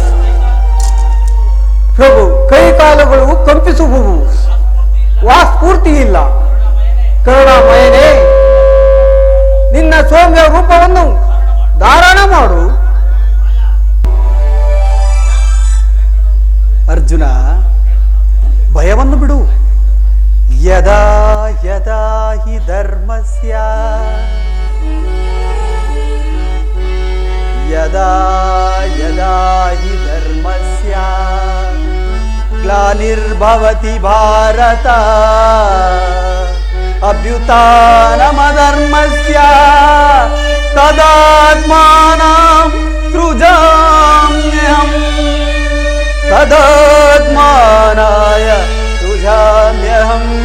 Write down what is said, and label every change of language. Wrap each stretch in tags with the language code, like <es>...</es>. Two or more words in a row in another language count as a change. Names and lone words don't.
<kn>ಪ್ರಭು, ಕೈಕಾಲುಗಳು ಕಂಪಿಸುವುವು, ವಾಸ್ಫೂರ್ತಿ ಇಲ್ಲ. ಕರುಣಾಮಯನೇ, ನಿನ್ನ ಸೌಮ್ಯ ರೂಪವನ್ನು ಧಾರಣ ಮಾಡು. ಅರ್ಜುನ, ಭಯವನ್ನು ಬಿಡು.</kn> <sa>ಯದಾ ಯದಾ ಹಿ ಧರ್ಮಸ್ಯ ಯದಾ ಯದಾ ಹಿ ಧರ್ಮಸ್ಯ ಗ್ಲಾನಿರ್ಭವತಿ ಭಾರತ ಅಭ್ಯುತ್ಥಾನಮಧರ್ಮಸ್ಯ ತದಾತ್ಮಾನಂ ಸೃಜಾಮ್ಯಹಂ ತದಾತ್ಮಾನಾಯ ಸೃಜಾಮ್ಯಹಂ.</sa>